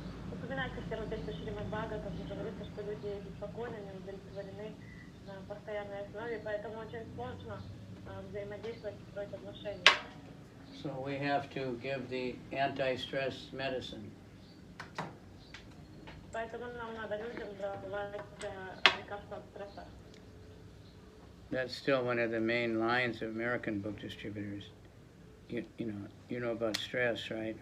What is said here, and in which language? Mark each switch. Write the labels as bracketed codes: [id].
[ru] Упоминается в первом тексте Шримад Бхагаватам, где говорится, что люди беспокойны, не удовлетворены на постоянной основе, поэтому очень сложно взаимодействовать и строить отношения. [en] So we have to give the anti-stress medicine. [ru] Поэтому нам надо людям давать лекарства от стресса. [en] That's still one of the main lines of American book distributors. You know about stress, right?